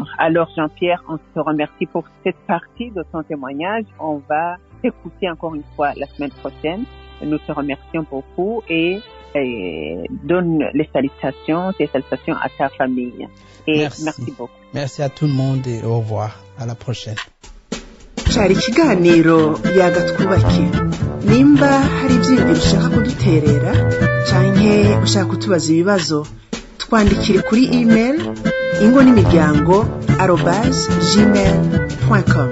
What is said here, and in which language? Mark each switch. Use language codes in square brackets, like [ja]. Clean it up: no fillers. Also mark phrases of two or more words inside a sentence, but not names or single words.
[fr] Alors, Jean-Pierre, on te remercie pour cette partie de ton témoignage. On va t'écouter encore une fois la semaine prochaine. Nous te remercions beaucoup et donne tes salutations à ta famille. Et merci beaucoup. Merci à tout le monde et au revoir. À la prochaine. [rn] Cari ikiganiro yaga twubake. Nimba hari ivyiyumviro ushaka kuduterera canke ushaka kutubaza ibibazo, twandikire kuri email ingon'imiryango@gmail.com.